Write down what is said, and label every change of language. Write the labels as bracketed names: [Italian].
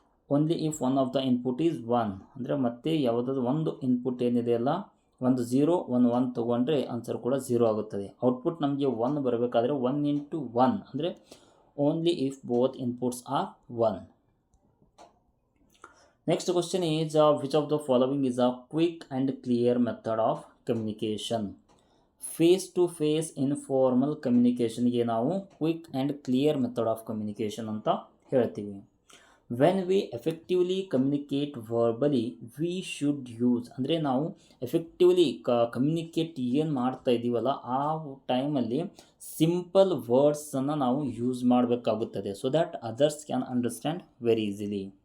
[English] only if one of the input is 1 [Kannada] ಅಂದರೆ ಮತ್ತೆ ಯಾವುದಾದ್ರು ಒಂದು ಇನ್ಪುಟ್ ಏನಿದೆಯಲ್ಲ, ಒಂದು 0 1 1 ತೊಗೊಂಡ್ರೆ ಆನ್ಸರ್ ಕೂಡ 0 ಆಗುತ್ತದೆ. ಔಟ್ಪುಟ್ ನಮಗೆ 1 ಬರಬೇಕಾದ್ರೆ 1 ಇಂಟು 1 ಅಂದರೆ [English] Only if both inputs are 1. Next question is which of the following is a quick and clear method of communication. Face to face informal communication ಗೆ ನಾವು quick and clear method of communication [Kannada] ಅಂತ ಹೇಳ್ತೀವಿ. [English] when we effectively communicate verbally we should use, [Kannada] ಅಂದರೆ ನಾವು effectively communicate ಏನು ಮಾಡ್ತಾ ಇದ್ದೀವಲ್ಲ ಆ ಟೈಮಲ್ಲಿ ಸಿಂಪಲ್ ವರ್ಡ್ಸನ್ನು ನಾವು ಯೂಸ್ ಮಾಡಬೇಕಾಗುತ್ತದೆ, [English] So that others can understand very easily.